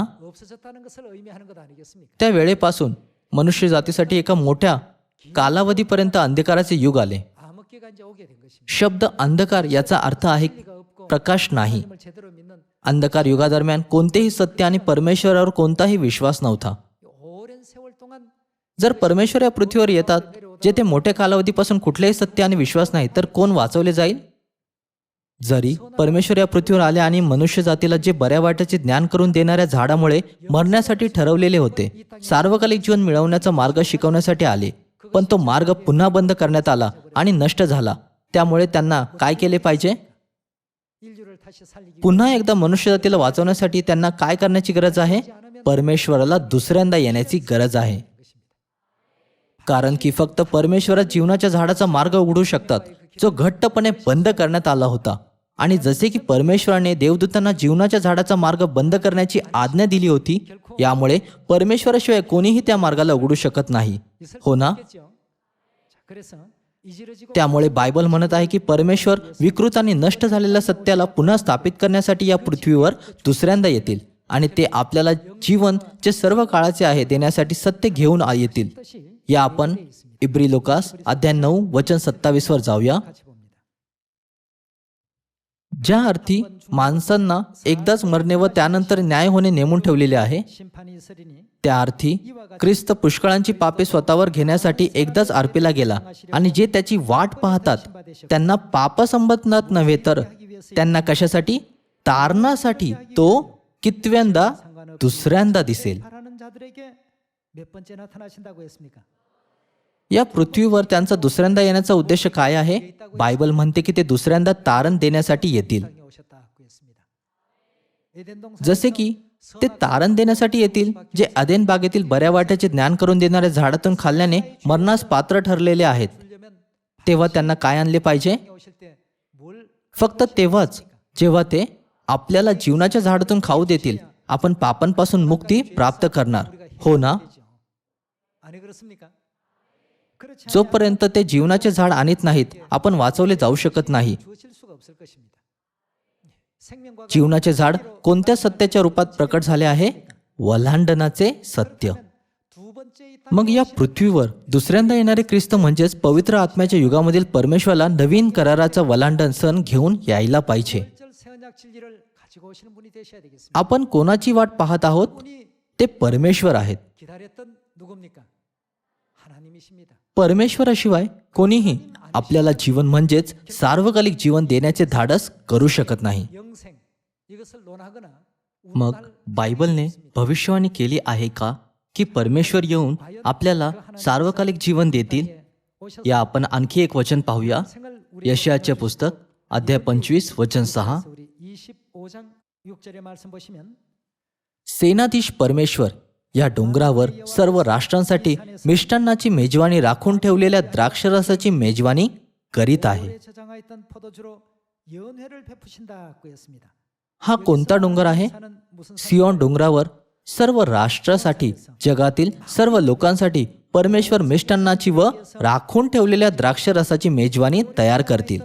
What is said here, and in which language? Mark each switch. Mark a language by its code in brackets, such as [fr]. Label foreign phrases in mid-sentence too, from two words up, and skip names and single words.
[ko] 없어졌다는 것을 의미하는 것 아니겠습니까? [mr] त्या वेळेपासून मनुष्य जातीसाठी एका मोठ्या कालावधीपर्यंत अंधकाराचे युग आले. [ko] 암흑기가 이제 오게 된 것입니다. [mr] शब्द अंधकार याचा अर्थ आहे [ko] 진리가 없고 [mr] प्रकाश नाही. [ko] 하나님을 제대로 믿는 [mr] अंधकार युगादरम्यान कोणतेही सत्य आणि परमेश्वरावर कोणताही विश्वास नव्हता. [ko] 오랜 세월 동안 [mr] जर परमेश्वर या पृथ्वीवर येतात जेथे मोठ्या कालावधीपासून कुठलेही सत्य आणि विश्वास नाही, तर कोण वाचवले जाईल? जरी परमेश्वर या पृथ्वीवर आले आणि मनुष्य जातीला जे बऱ्या वाईटाचे ज्ञान करून देणाऱ्या झाडामुळे मरण्यासाठी ठरवलेले होते, सार्वकालिक जीवन मिळवण्याचा मार्ग शिकवण्यासाठी आले, पण तो मार्ग पुन्हा बंद करण्यात आला आणि नष्ट झाला. त्यामुळे त्यांना काय केले पाहिजे? [ko] 인류를 다시 살리기 [mr] पुन्हा एकदा मनुष्य जातीला वाचवण्यासाठी त्यांना काय करण्याची गरज आहे? परमेश्वराला दुसऱ्यांदा येण्याची गरज आहे. कारण की फक्त परमेश्वरात जीवनाच्या झाडाचा मार्ग उघडू शकतात, जो घट्टपणे बंद करण्यात आला होता. आणि जसे की परमेश्वराने देवदूतांना जीवनाच्या झाडाचा मार्ग बंद करण्याची आज्ञा दिली होती, यामुळे परमेश्वराशिवाय कोणीही त्या मार्गाला उघडू शकत नाही, हो ना? [ko] 있겠죠. 자, 그래서 이지러지고 [mr] त्यामुळे बायबल म्हणत आहे की परमेश्वर विकृत आणि नष्ट झालेल्या सत्याला पुन्हा स्थापित करण्यासाठी या पृथ्वीवर दुसऱ्यांदा येतील आणि ते आपल्याला जीवन जे सर्व काळाचे आहे देण्यासाठी सत्य घेऊन येतील. [ko] 뜻이 [mr] या आपण इब्री लोकास अध्याय 9 वचन 27 वर जाऊया. [ko] 같이 봅니다. [mr] ज्या अर्थी माणसांना एकदाच मरणे व त्यानंतर न्याय होणे नेमून ठेवलेले आहे, [ko] 심판이 있으리니 [mr] त्या अर्थी ख्रिस्त पुष्कळांची पापे स्वतःवर घेण्यासाठी एकदाच अर्पीला गेला आणि जे त्याची वाट पाहतात त्यांना पाप संबंधात नव्हे तर त्यांना कशासाठी? तारणासाठी तो कितव्यांदा दुसऱ्यांदा दिसेल. [ko] 바라는 자들에게 몇 번째 나타나신다고 했습니까? [mr] या पृथ्वीवर त्यांचा दुसऱ्यांदा येण्याचा उद्देश काय आहे? बायबल म्हणते की ते दुसऱ्यांदा तारण देण्यासाठी येतील. [ko] 세상에 오셨다고 했습니다. 에덴 동산에서 [mr] जसे की ते तारण देण्यासाठी येतील जे अदेन बागेतील बऱ्या वाट्याचे ज्ञान करून देणाऱ्या झाडातून खाल्ल्याने मरणास पात्र ठरलेले आहेत. [ko] 주려면 [mr] तेव्हा त्यांना काय आणले पाहिजे? [ko] 세상에 오실 때뭘 [mr] फक्त तेव्हाच जेव्हा ते आपल्याला जीवनाच्या झाडातून खाऊ देतील, आपण पापांपासून मुक्ती प्राप्त करणार, हो ना? [ko] 아니 그렇습니까? 그렇지 [mr] जोपर्यंत ते जीवनाचे झाड आणत नाहीत, आपण वाचवले जाऊ शकत नाही. [ko] 주어질 수가 없을 것입니다. 생명과 [mr] जीवनाचे झाड कोणत्या सत्याच्या रूपात प्रकट झाले आहे? वल्हांडणाचे सत्य. [ko] 두 번째 이 [mr] मग या पृथ्वीवर दुसऱ्यांदा येणारे ख्रिस्त म्हणजेच पवित्र आत्म्याच्या युगामधील परमेश्वराला नवीन कराराचा वल्हांडण सण घेऊन यायला पाहिजे. [ko] 절 새언약 진리를 가지고 오시는 분이 되셔야 되겠습니다. [mr] आपण कोणाची वाट पाहत आहोत? [ko] 분이 [mr] ते परमेश्वर आहेत. [ko] 기다렸던 누굽니까? 하나님이십니다. [mr] परमेश्वराशिवाय कोणीही आपल्याला जीवन म्हणजेच सार्वकालिक जीवन देण्याचे धाडस करू शकत नाही. [ko] 영생 이것을 논하거나 [mr] मग बायबलने भविष्यवाणी केली आहे का की परमेश्वर येऊन आपल्याला सार्वकालिक जीवन देतील? या आपण आणखी एक वचन पाहूया. यशायाचे पुस्तक अध्याय 25 वचन 6. [ko] 우리 25장 6절의 말씀 보시면 [mr] सेनाधीश परमेश्वर या डोंगरावर सर्व राष्ट्रांसाठी मिष्टान्नाची मेजवानी राखून ठेवलेल्या द्राक्षरसाची मेजवानी करीत आहे. [ko] 오래 저장하였던 포도주로 연회를 베푸신다고 했습니다. [mr] हा कोणता डोंगर आहे? [ko] 사는 무슨 [mr] सियोन डोंगरावर सर्व राष्ट्रासाठी, जगातील सर्व लोकांसाठी परमेश्वर मिष्टान्नाची व राखून ठेवलेल्या द्राक्षरसाची मेजवानी तयार करतील.